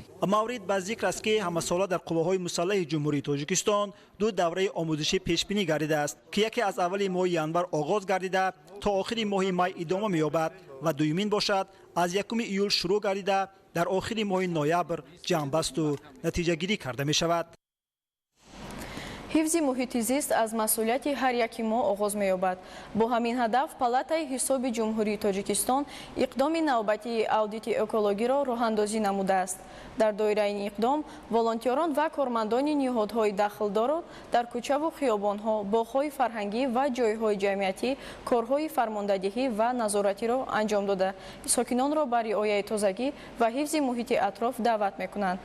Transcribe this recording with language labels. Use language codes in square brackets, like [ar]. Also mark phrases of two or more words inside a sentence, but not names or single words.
[tg] مورد به ذکر است که همه ساله در قواهای مسلح جمهوری تاجیکستان دو دوره آموزشی پیش‌بینی گردیده است که یکی از اول ماه ینور آغاز گردیده تا آخر ماه می ادامه می‌یابد و دومین باشد از 1 ایول شروع گردیده در آخر ماه نوامبر جمع بست و نتیجه گیری کرده می شود. ҳифзи муҳити зист аз масъулияти ҳар яки мо оғоз меёбад. Бо ҳамин ҳадаф палатаи ҳисоби ҷумҳурии Тоҷикистон иқдоми навбатии аудити экологиро роҳандозӣ намудааст. дар доираи ин иқдом волонтерон ва кормандони ниҳодҳои дахлдорро дар кӯчаву хиёбонҳо, боғҳои фарҳангӣ ва ҷойҳои ҷамъиятӣ корҳои фармондадиҳӣ ва назоратиро анҷом дода сокинонро ба риояи тозагӣ ва ҳифзи муҳити атроф даъват мекунанд.